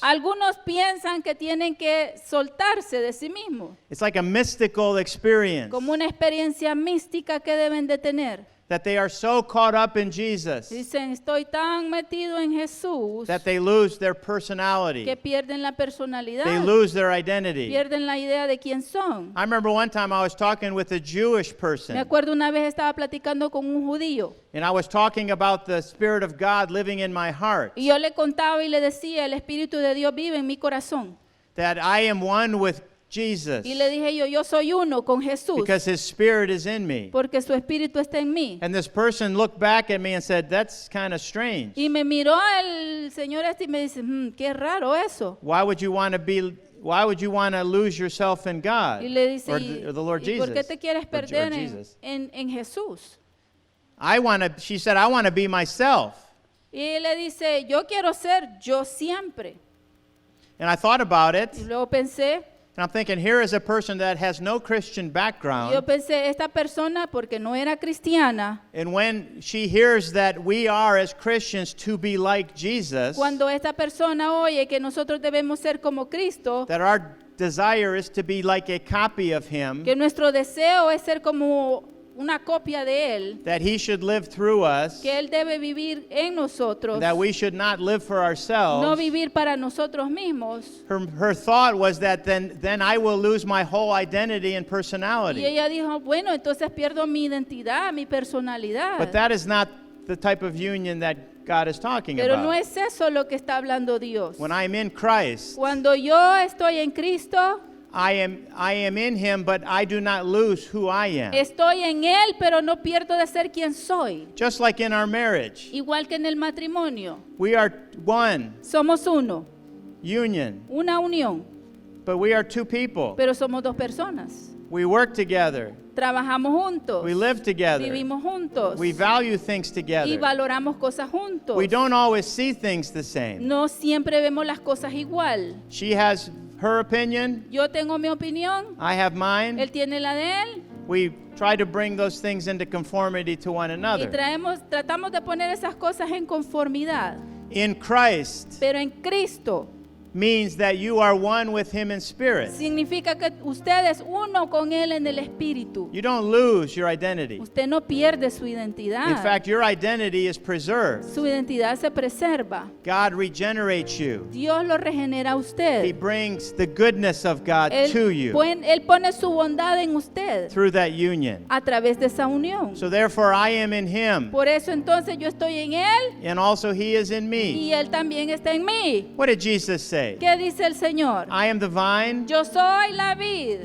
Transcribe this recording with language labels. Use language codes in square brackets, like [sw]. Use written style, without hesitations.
[es] Algunos piensan que tienen que soltarse de sí mismos, [en] It's like a mystical experience, [es] como una experiencia mística que deben de tener. [en] that they are so caught up in Jesus [es] Dicen, estoy tan metido en Jesús [en] that they lose their personality. [es] que pierden la personalidad, [en] They lose their identity. [es] pierden la idea de quién son. [en] I remember one time I was talking with a Jewish [es] Me [en] person, [es] acuerdo una vez estaba platicando con un judío [en] and I was talking about the Spirit of God living in my heart, [es] y yo le contaba y le decía, el Espíritu de Dios vive en mi corazón. [en] that I am one with Jesus [es] Y le dije yo soy uno con Jesús [en] because His Spirit is in me. [es] porque su Espíritu está en mí. [en] And this person looked back at me and said, that's kind of strange. [es] Y me miró el Señor este y me dice, qué raro eso. [en] Why would you want to lose yourself in God [es] Y le dice, [en] or [es] ¿y, [en] the Lord [es] y por qué [en] Jesus? [es] te quieres [en] Or [es] perder [en] Jesus. [es] en Jesús? [en] She said, I want to be myself. [es] Y él le dice, yo quiero ser yo siempre. [en] And I thought about it, [es] Y luego pensé, [en] and I'm thinking, here is a person that has no Christian [es] yo [en] background. [es] pensé, esta persona, porque no era cristiana, [en] And when she hears that we are, as Christians, to be like Jesus, [es] cuando esta persona oye que nosotros debemos ser como Cristo, [en] that our desire is to be like a copy of Him, [es] que nuestro deseo es ser como una copia de Él, [en] that He should live through us, [es] que Él debe vivir en nosotros, [en] that we should not live for [es] no [en] ourselves. [es] vivir para nosotros mismos. [en] Her thought was that then I will lose my whole identity and [es] Y [en] personality. [es] ella dijo, bueno, entonces pierdo mi identidad, mi personalidad. [en] But that is not the type of union that God is talking [es] Pero no [en] about. [es] es eso lo que está hablando Dios. [en] When I'm in Christ, [es] Cuando yo estoy en Cristo, [en] I am in Him, but I do not lose who I am. [es] estoy en Él, pero no pierdo de ser quien soy. [en] Just like in our marriage, [es] Igual que en el matrimonio, [en] we are one [es] somos uno, [en] union, [es] una unión, [en] but we are two people. [es] pero somos dos personas. [en] We work together. [es] Trabajamos juntos, [en] We live together. [es] vivimos juntos [en] We value things [es] y [en] together. [es] valoramos cosas juntos. [en] We don't always see things the same. [es] No siempre vemos las cosas igual. [en] She has her opinion, [es] Yo tengo mi opinión, [en] I have mine. [es] él tiene la de él. [en] We try to bring those things into conformity to one [es] Y [en] another. [es] tratamos de poner esas cosas en conformidad. [en] In Christ [es] Pero en Cristo [en] means that you are one with Him in spirit. [es] significa que usted es uno con Él en el Espíritu. [en] You don't lose your identity. [es] Usted no pierde su identidad. [en] In fact, your identity is preserved. [es] Su identidad se preserva. [en] God regenerates you. [es] Dios lo regenera a [en] He [es] usted. [en] brings the goodness of God to you [es] Él pone su bondad en usted [en] through that union. [es] a través de esa unión. [en] So therefore I am in Him, [es] Por eso entonces yo estoy en Él [en] and also He is in me. [es] y Él también está en mí. [en] What did Jesus say? [es] ¿Qué dice el Señor? [en] I am the vine, [es] Yo soy la vid.